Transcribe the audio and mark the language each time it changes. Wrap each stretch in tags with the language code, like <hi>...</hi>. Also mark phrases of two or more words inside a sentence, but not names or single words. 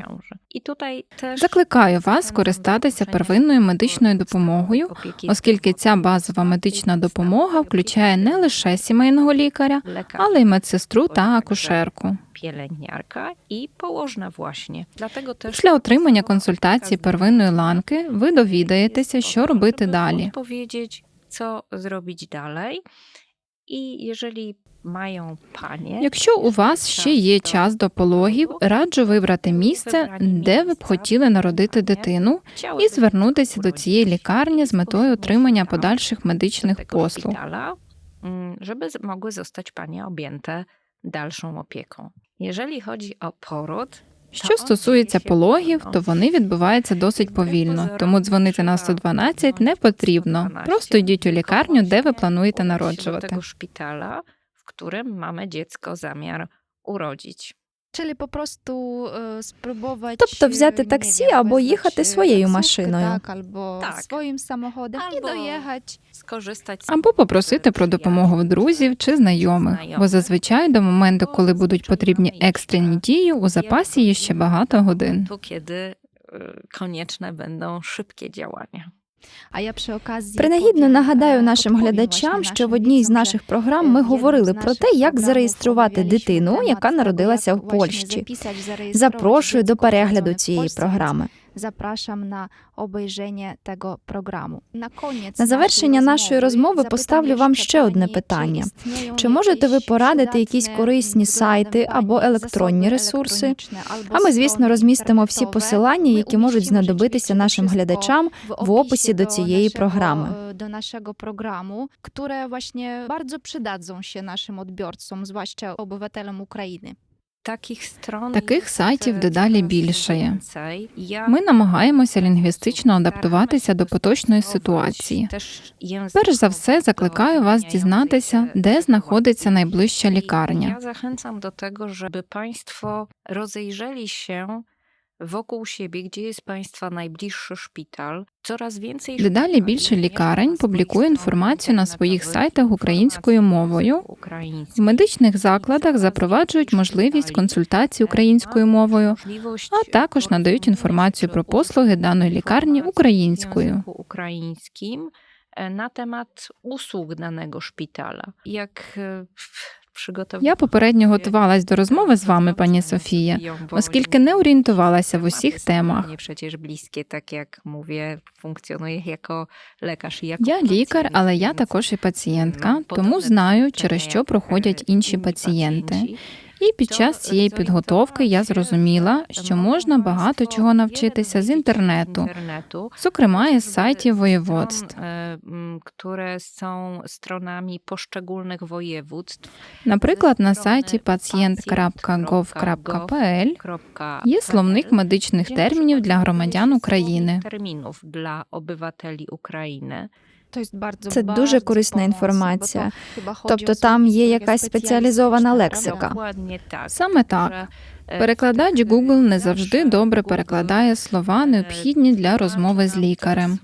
<uk>Закликаю вас скористатися первинною медичною допомогою, оскільки ця базова медична допомога включає не лише сімейного лікаря, але й медсестру та акушерку. Після отримання консультації первинної ланки ви довідаєтеся, що робити далі.</uk> <pl>mają panie,</pl> <uk>Якщо у вас ще є час до пологів, раджу вибрати місце, де ви б хотіли народити дитину, і звернутися до цієї лікарні з метою отримання подальших медичних</uk> <pl>tego</pl> <uk>послуг.</uk> <pl>szpitala, żeby mogły zostać panie objęte dalszą opieką. Jeżeli chodzi o poród,</pl> <uk>Що стосується пологів, то вони відбуваються досить повільно, тому дзвонити на 112 не потрібно. Просто йдіть у лікарню, де ви плануєте</uk> <pl>udać się do</pl> <uk>народжувати.</uk> <pl>tego szpitala, w którym mamy dziecko zamiar urodzić. Czyli po prostu spróbować</pl> <uk>Тобто взяти</uk> <pl>nie</pl> <uk>таксі</uk> <pl>wiem,</pl> <uk>або</uk> <pl>wezwać,</pl> <uk>їхати своєю</uk> <pl>taksówkę,</pl> <uk>машиною.</uk> <pl>tak, albo Tak. swoim samochodem i Albo dojechać. Skorzystać z</pl> <uk>Або попросити про допомогу в друзів чи знайомих, бо зазвичай до моменту, коли будуть потрібні екстрені дії, у запасі є ще багато годин.</uk> <pl>tu, kiedy konieczne będą szybkie działania.</pl> <uk>А я</uk> <pl>przy okazji</pl> <uk>Принагідно нагадаю нашим</uk> <pl>podpowiem</pl> <uk>глядачам,</uk> <pl>właśnie</pl> <uk>що в</uk> <pl>naszym</pl> <uk>одній з</uk> <pl>widzom,</pl> <uk>наших</uk> <pl>że</pl> <uk>програм</uk> <pl>w</pl> <uk>ми</uk> <pl>jednym</pl> <uk>говорили</uk> <pl>з</pl> <uk>про</uk> <pl>наших</pl> <uk>те, як</uk> <pl>programów</pl> <uk>зареєструвати</uk> <pl>omawialiśmy</pl> <uk>дитину,</uk> <pl>temat</pl> <uk>яка</uk> <pl>tego,</pl> <uk>народилася</uk> <pl>jak</pl> <uk>в</uk> <pl>właśnie</pl> <uk>Польщі.</uk> <pl>zapisać, zarejestrować</pl> <uk>Запрошую до</uk> <pl>dziecko</pl> <uk>перегляду</uk> <pl>urodzone w</pl> <uk>цієї</uk> <pl>Polsce,</pl> <uk>програми.</uk> <pl>więc Zapraszam na obejrzenie tego programu.</pl> <uk>На завершення нашої розмови поставлю вам ще одне питання. Чи можете ви порадити якісь корисні сайти або електронні ресурси? А ми, звісно, розмістимо всі посилання, які можуть знадобитися нашим глядачам в описі до цієї програми.</uk> <pl>Do naszego programu, które właśnie bardzo przydadzą się naszym odbiorcom, zwłaszcza obywatelom Ukrainy.</pl> <uk>Таких сайтів дедалі більшає. Я Ми намагаємося лінгвістично адаптуватися до поточної ситуації. Перш за все, закликаю вас дізнатися, де знаходиться найближча лікарня.</uk> <pl>Ja zachęcam do tego, żeby Państwo rozejrzeli się wokół siebie, gdzie jest Państwa najbliższy szpital. Coraz więcej</pl> <uk>Дедалі більше лікарень публікує інформацію на своїх сайтах українською мовою. В медичних закладах запроваджують можливість консультацій українською мовою, а також надають інформацію про послуги даної лікарні українською. Українським на</uk> <pl>temat usług danego szpitala. Jak</pl> <uk>Я попередньо готувалась до розмови з вами, пані Софія, оскільки не орієнтувалася в усіх темах. Я лікар, але я також і пацієнтка, тому знаю, через що проходять інші пацієнти. І під час цієї підготовки я зрозуміла, що можна багато чого навчитися з інтернету, зокрема із сайтів воєводств. Наприклад, на сайті pacjent.gov.pl є словник медичних термінів для громадян України. Це дуже корисна інформація. Тобто там є якась спеціалізована лексика. Саме так. Перекладач Google не завжди добре перекладає слова, необхідні для розмови з лікарем.</uk>